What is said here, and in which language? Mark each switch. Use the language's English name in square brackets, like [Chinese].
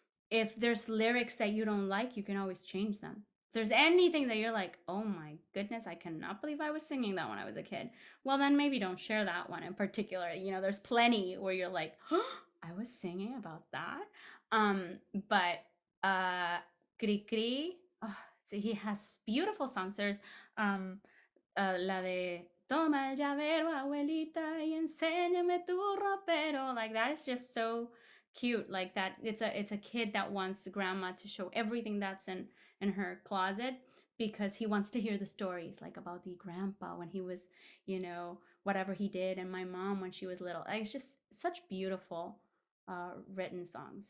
[English] if there's lyrics that you don't like, you can always change them. If there's anything that you're like, oh my goodness, I cannot believe I was singing that when I was a kid, well, then maybe don't share that one in particular. You know, there's plenty where you're like, oh, I was singing about that. But Cri Cri, oh, he has beautiful songs. There's [Spanish] la de Toma el llavero, abuelita, y enséñame tu ropero. [English] Like that is just so cute. Like that, it's a kid that wants grandma to show everything that's in her closet because he wants to hear the stories, like about the grandpa when he was, you know, whatever he did, and my mom when she was little. Like, it's just such beautiful written songs.